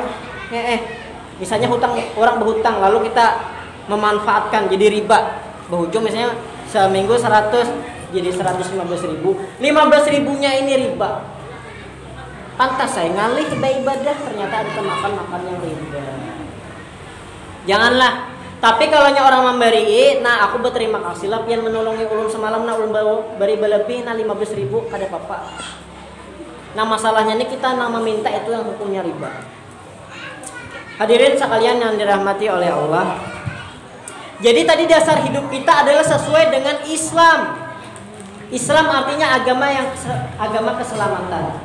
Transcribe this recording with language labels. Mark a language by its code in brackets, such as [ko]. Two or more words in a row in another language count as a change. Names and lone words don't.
[id] Misalnya orang berhutang lalu kita memanfaatkan jadi riba. Berujung misalnya seminggu 100 jadi 115.000. 15.000-nya ini riba. Pantas saya ngalih ibadah, ternyata ada makan yang riba. Janganlah. [bjn] Tapi kalau orang memberi, nah aku berterima kasih lah pian menolongi ulun semalam, nah ulun beri lebih nah 15.000 kada apa-apa. [id] Nah masalahnya ini kita meminta itu yang hukumnya riba. Hadirin sekalian yang dirahmati oleh Allah. Jadi tadi dasar hidup kita adalah sesuai dengan Islam. Islam artinya agama keselamatan.